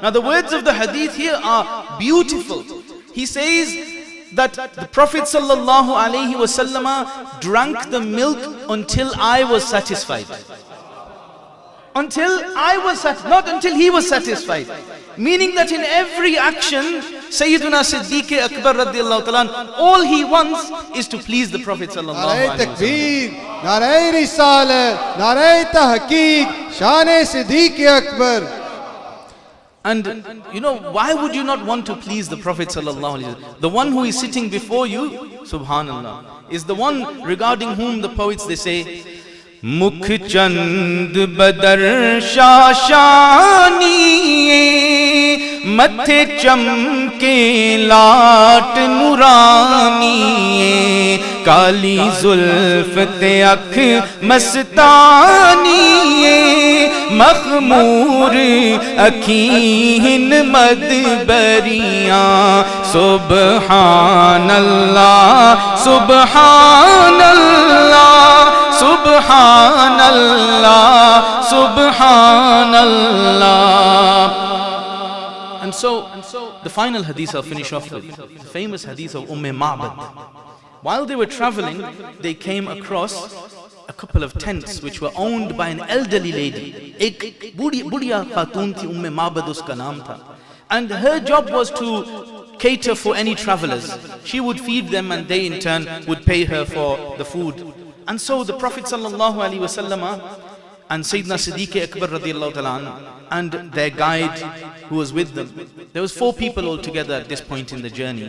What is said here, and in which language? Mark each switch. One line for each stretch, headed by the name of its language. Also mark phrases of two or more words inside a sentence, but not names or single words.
English: Now the words of the hadith here are beautiful. He says that the Prophet ﷺ drank the milk until I was satisfied. Until I was satisfied, not until he was satisfied. Meaning that in every action, Sayyiduna Siddiq Akbar
Arabic: رضي الله تعالى,
English: all he wants is to please the Prophet
Arabic: صلى الله عليه وسلم.
Urdu: تکبیر، نعرۂ رسالت، نعرۂ تحقیق، شانِ صدیق اکبر.
English: And you know, why would you not want to please the Prophet
Arabic: صلى الله عليه وسلم?
English: The one who is sitting before you, subhanallah, is the one regarding whom the poets, they say,
Punjabi: ਮੁਖ ਚੰਦ ਬਦਰ ਸ਼ਸ਼ਾਨੀ, ਮੱਥੇ ਚਮਕੇ ਲਾਟ ਨੂਰਾਨੀ, ਕਾਲੀ ਜ਼ੁਲਫ਼ ਤੇ ਅੱਖ ਮਸਤਾਨੀ, ਮਖ਼ਮੂਰ ਅੱਖੀਂ ਮਦਭਰੀਆਂ,
Arabic: سبحان الله، سبحان الله، سبحان الله، سبحان الله.
English: And so the final hadith I'll finish off with, the famous hadith of Ma'bad. While they were traveling, they came across a couple of tents which were owned by an elderly lady.
Urdu: ایک بڑھیا خاتون تھی، معبد اس کا نام تھا.
English: And her job was to cater for any travelers. She would feed them and they in turn would pay her for the food. And so the Prophet
Arabic: صلى الله عليه وسلم
English: and Sayyidina Siddiq Akbar
Arabic: رضي الله تعالى
English: and their guide who was with them, there was 4 people altogether at this point in the journey.